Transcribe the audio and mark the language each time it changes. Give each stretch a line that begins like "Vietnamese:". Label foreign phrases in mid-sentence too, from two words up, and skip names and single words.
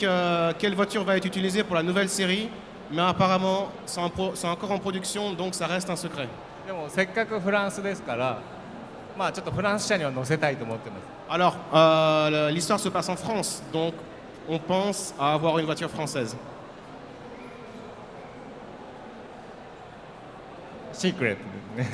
French: Quelle voiture va être utilisée pour la nouvelle série? Mais apparemment, c'est encore en production, donc ça reste un secret.
Japanese: でもせっかくフランスですから、まあちょっとフランス車には乗せたいと思ってます。
French: Alors, l'histoire se passe en France, donc on pense à avoir une voiture française.
Japanese: シークレットですね。